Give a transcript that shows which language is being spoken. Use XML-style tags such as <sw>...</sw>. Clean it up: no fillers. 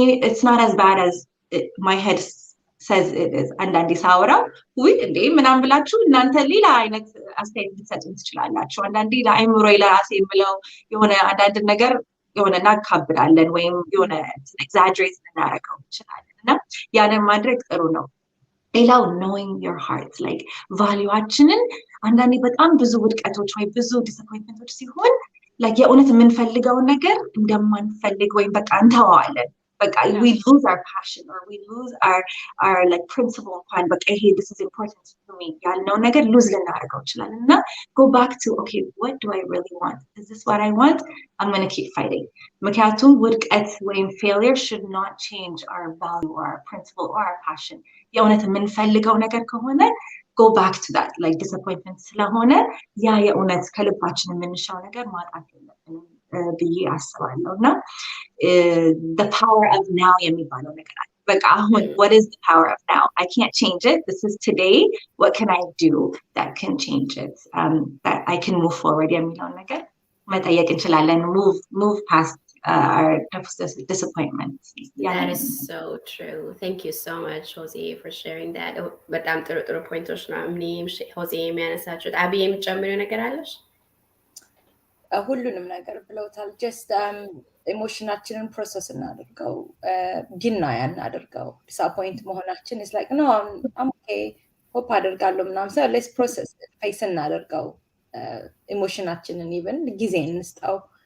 <en>it's not as bad as my head says it is</en> <am>አንዳንዴ ሳወራ ወይ እንዴ ምናምን ብላችሁ እናንተ ሌላ አይነት አስተያየት ልትሰጡኝ ትችላላችሁ። አንዳንዴ ለአይምሮ ለራሴ የምለው የሆነ አንዳንድ ነገር የሆነ እናካብዳለን ወይም የሆነ ኤግዛጀሬት እናደርገው እንችላለን እና ያንን ማድረግ ጥሩ ነው። ሌላው</am> <en>knowing your heart</en> <am>like ቫልዩአችንን አንዳንዴ በጣም ብዙ ውድቀቶች ወይ ብዙ ዲስአፖይንትመንቶች ሲሆን like የእውነት የምንፈልገውን ነገር እንደማንፈልግ ወይም በቃ እንተዋለን</am> <en>But we lose our passion or we lose our like principle but hey, this is important to me. No</en> <am>ነገር</am> <en>lose</en> <am>ልናደርገው ይችላል እና</am> <en>go back to okay, what do I really want? Is this what I want? I'm going to keep fighting.</en> <am>ምክንያቱም ውድቀት ወይም</am> <en>failure should not change our value or our principle or our passion.</en> <am>የእውነት የምንፈልገው ነገር ከሆነ</am> <en>go back to that,</en> <am>like disappointment ስለሆነ ያ የእውነት ከልባችን የምንሻው ነገር ማጣት የለብንም ብዬ አስባለሁ እና the power of now የሚባለው ነገር አለ። በቃ አሁን</am> <en>what is the power of now? I can't change it. This is today. What can I do that can change it? That I can move forward</en> <am>የሚለው ነገር መጠየቅ እንችላለን.</am> <en>Move past our disappointment. That is so true. Thank you so much, Jose, for sharing that.</en> <am>በጣም ጥሩ ፖይንቶች ነው። እኔም ሆዜ የሚያነሳችሁት አቢ የምጨምሪው ነገር አለሽ? ሁሉንም ነገር ብለውታል። ጀስት ኢሞሽናችንን ፕሮሰስ እናድርገው፣ ዲናይ እናድርገው። ዲስአፖይንት መሆናችን</am> <en>is like no I'm okay</en> <am>ሆፕ አደርጋለሁ ምናምን ሰው ሌትስ ፕሮሰስ ፌስ እናድርገው። ኢሞሽናችንን ኢቨን ጊዜ እንስጠው።</am>